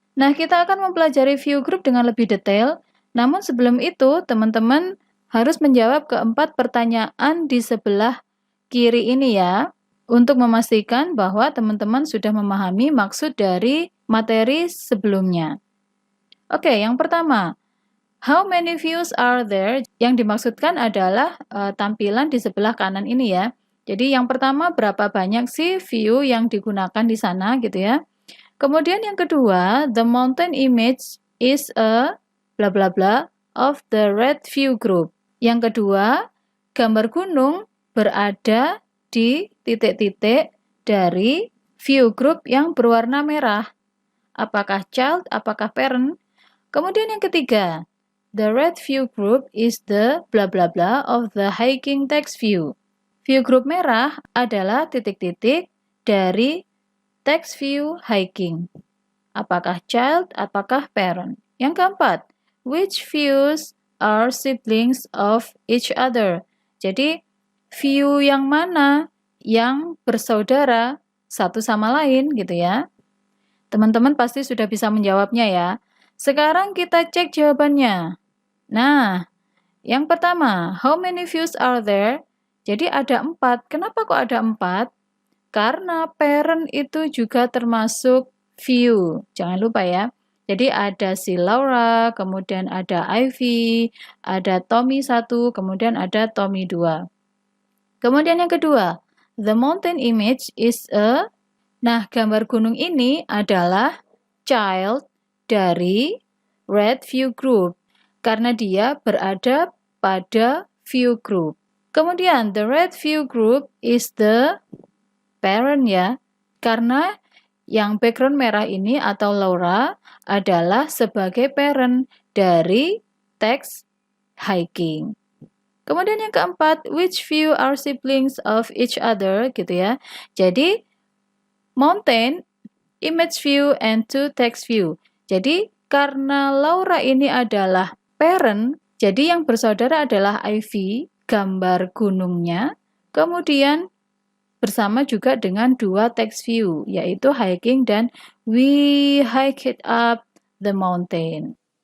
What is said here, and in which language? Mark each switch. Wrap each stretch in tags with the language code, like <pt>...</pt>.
<id>Nah, kita akan mempelajari view group dengan lebih detail, namun sebelum itu teman-teman harus menjawab keempat pertanyaan di sebelah kiri ini ya, untuk memastikan bahwa teman-teman sudah memahami maksud dari materi sebelumnya.</id> <en>Oke,</en> <id>yang pertama,</id> <en>how many views are there?</en> <id>Yang dimaksudkan adalah tampilan di sebelah kanan ini ya. Jadi yang pertama, berapa banyak sih view yang digunakan di sana gitu ya. Kemudian yang kedua,</id> <en>the mountain image is a bla bla bla of the red view group.</en> <id>Yang kedua, gambar gunung berada di titik-titik dari view group yang berwarna merah. Apakah child, apakah parent? Kemudian yang ketiga,</id> <en>the red view group is the bla bla bla of the hiking text view.</en> <id>View group merah adalah titik-titik dari text view hiking. Apakah child, apakah parent? Yang keempat,</id> <en>which views are siblings of each other?</en> <id>Jadi, view yang mana yang bersaudara satu sama lain gitu ya. Teman-teman pasti sudah bisa menjawabnya ya. Sekarang kita cek jawabannya. Nah, yang pertama,</id> <en>how many views are there?</en> <id>Jadi ada 4. Kenapa kok ada 4? Karena parent itu juga termasuk view. Jangan lupa ya. Jadi ada si Laura, kemudian ada Ivy, ada Tommy 1, kemudian ada Tommy 2. Kemudian yang kedua,</id> <en>the mountain image is a...</en> <id>Nah, gambar gunung ini adalah child dari red view group karena dia berada pada view group. Kemudian</id> <en>the red view group is the parent</en> <id>ya, karena yang background merah ini atau Laura adalah sebagai parent dari text hiking. Kemudian yang keempat,</id> <en>which view are siblings of each other gitu ya. Jadi mountain, image view, and two text view.</en> <id>Jadi karena Laura ini adalah parent, jadi yang bersaudara adalah Ivy, gambar gunungnya, kemudian bersama juga dengan dua text view, yaitu hiking dan</id> <en>we hike it up the mountain.</en>